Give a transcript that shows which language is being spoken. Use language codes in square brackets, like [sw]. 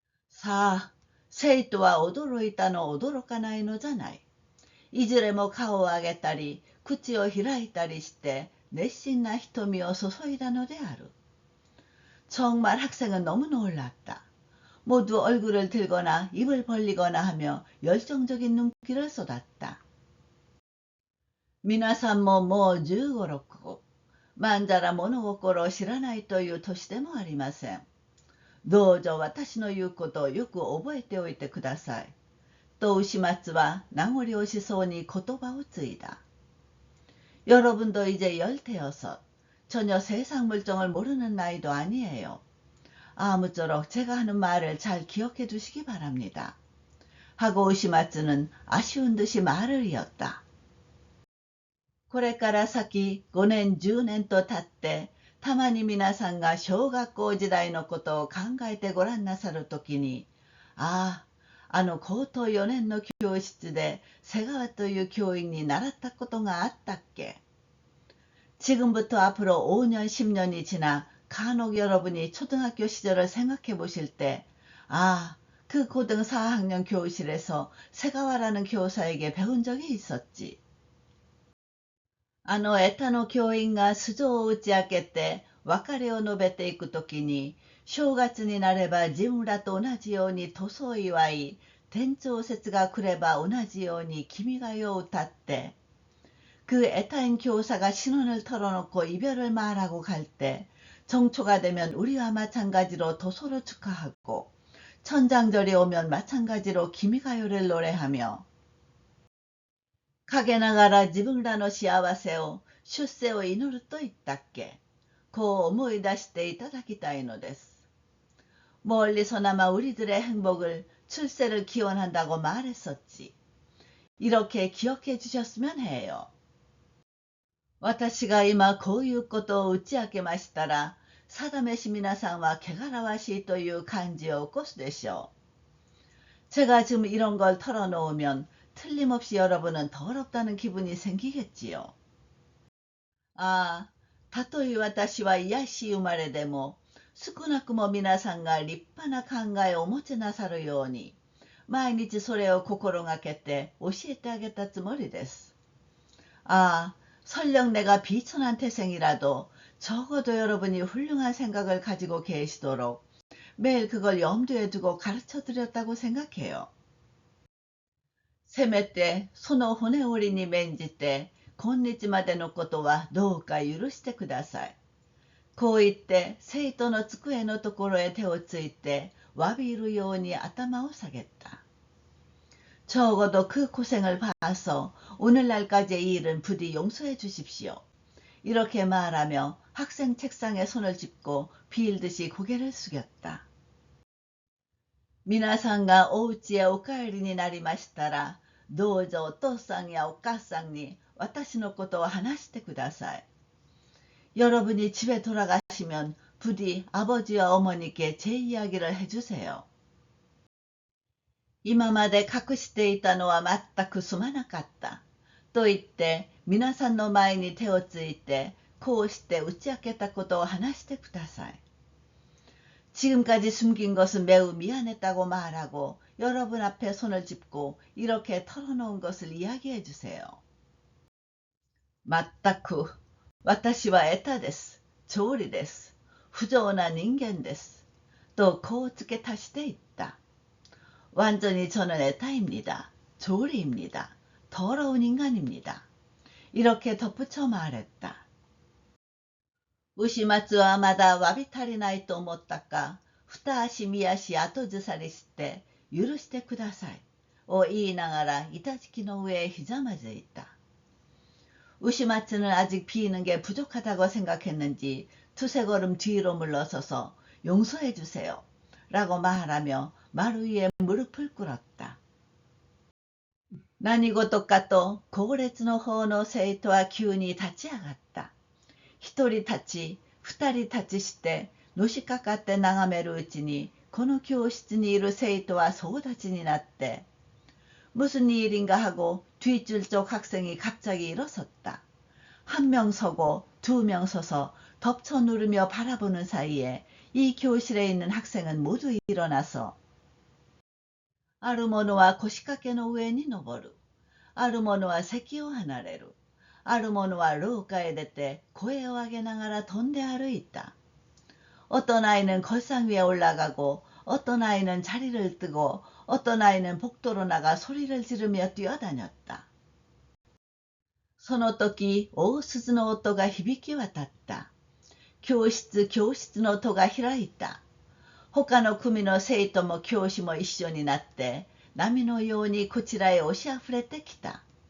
[ja] さあ、生徒は驚いたの驚かないのじゃない。いずれも顔を上げたり、口を開いたりして、熱心な瞳を注いだのである。 [ko] 정말 학생은 너무 놀랐다. 모두 얼굴을 들거나 입을 벌리거나 하며 열정적인 눈길을 쏟았다. [ja] 皆さんももう15、6、まんざら物心を知らないという年でもありません。どうぞ私の言うことをよく覚えておいてください。と牛松は名残惜しそうに言葉を継いだ。 [ko] 여러분도 이제 16, 전혀 세상 물정을 모르는 나이도 아니에요. 아무쪼록 제가 하는 말을 잘 기억해 두시기 바랍니다. 하고 우시마츠는 아쉬운 듯이 말을 이었다. [ja] これから先5年10年と経ってたまに皆さんが小学校時代のことを考えてごらんなさるときに、ああ、高等4年の教室で瀬川という教員に習ったことがあったっけ。 [ko] 지금부터 앞으로 5년, 10년이 지나 간혹 여러분이 초등학교 시절을 생각해 보실 때, 아, 그 고등 4학년 교실에서 세가와라는 교사에게 배운 적이 있었지. [ja] エタの教員が素性を打ち明けて別れを述べていくときに、正月になれば自分らと同じように塗装を祝い、天長節が来れば同じように君が代を歌って、 [ko] 그 애타인 교사가 신혼을 털어놓고 이별을 말하고 갈 때 정초가 되면 우리와 마찬가지로 도소를 축하하고 천장절이 오면 마찬가지로 기미가요를 노래하며 [ja] 陰ながら自分らの幸せを出世を祈ると言ったっけ。こう思い出していただきたいのです。 [ko] 멀리서나마 우리들의 행복을 출세를 기원한다고 말했었지. 이렇게 기억해 주셨으면 해요. [ja] 私が今こういうことを打ち明けましたら、定めし皆さんは汚らわしいという感じを起こすでしょう。 [ko] 제가 지금 이런 걸 털어놓으면 틀림없이 여러분은 더럽다는 기분이 생기겠지요. [ja] 아, たとえ私は卑しい生まれでも、少なくも皆さんが立派な考えをお持ちなさるように、毎日それを心がけて教えてあげたつもりです。 [ko] 아, 설령 내가 비천한 태생이라도 적어도 여러분이 훌륭한 생각을 가지고 계시도록 매일 그걸 염두에 두고 가르쳐 드렸다고 생각해요. [ja] せめてその骨折りに免じて今日までのことはどうか許してください。こう言って生徒の机のところへ手をついて詫びるように頭を下げた。 [ko] 적어도 그 고생을 봐서 오늘날까지의 이 일은 부디 용서해 주십시오. 이렇게 말하며 학생 책상에 손을 짚고 빌듯이 고개를 숙였다. [ja] 皆さんがお家へお帰りになりましたら、どうぞお父さんやお母さんに私のことを話してください。 [ko] 여러분이 집에 돌아가시면 부디 아버지와 어머니께 제 이야기를 해주세요. [ja] 今まで隠していたのは全くすまなかった。と言って皆さんの前に手をついてこうして打ち明けたことを話してください。 [ko] 지금까지 숨긴 것은 매우 미안했다고 말하고 여러분 앞에 손을 짚고 이렇게 털어놓은 것을 이야기해 주세요. [ja] 全く私はエタです。調理です。不浄な人間です。とこう付け足していった。 [ko] 완전히 저는 에타입니다. 조리입니다. 더러운 인간입니다. 이렇게 덧붙여 말했다. [ja] 우시마츠はまだわび足りないと思ったか、二足三足後ずさりして、許してください。を言いながら板敷きの上へひざまずいた。 [ko] 우시마츠는 아직 비는 게 부족하다고 생각했는지 두세 걸음 뒤로 물러서서 용서해 주세요. 라고 말하며 말 위에 무릎을 꿇었다. [ja] 何事かと後列の方の生徒は急に立ち上がった。一人立ち、二人立ちして、のしかかって眺めるうちに、この教室にいる生徒は総立ちになって、 [ko] 무슨 일인가 하고 뒷줄 쪽 학생이 갑자기 일어섰다. 한 명 서고 두 명 서서 덮쳐 누르며 바라보는 사이에 이 교실에 있는 학생은 모두 일어나서 [ja] ある者は腰掛けの上に登る。ある者は席を離れる。ある者は廊下へ出て声を上げながら飛んで歩いた。 [ko] 어떤 아이는 걸상 위에 올라가고 어떤 아이는 자리를 뜨고 어떤 아이는 복도로 나가 소리를 지르며 뛰어다녔다. [ja] その時、大鈴の音が響き渡った。教室の戸が開いた。他の組の生徒も教師も一緒になって、波のようにこちらへ押しあふれてきた。